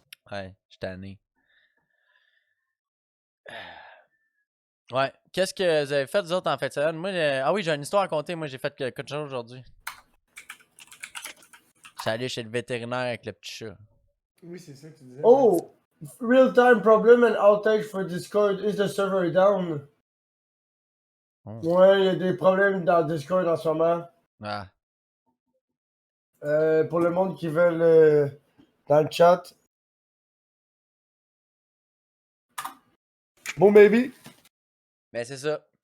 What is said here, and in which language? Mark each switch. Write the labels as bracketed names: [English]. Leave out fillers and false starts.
[French] Ouais, je suis tanné. Ouais. Qu'est-ce que vous avez fait, vous autres, en fin de semaine? Moi, ah oui, j'ai une histoire à conter. Moi, j'ai fait quelque chose aujourd'hui. Je suis allé chez le vétérinaire avec le petit chat. Oui, c'est ça que tu disais. Oh! [English] Real-time problem and outage for Discord. Is the server down? Oh. [French] Ouais, il y a des problèmes dans Discord en ce moment. Ah. Pour le monde qui veut dans le chat. Bon, baby. Ben, c'est ça.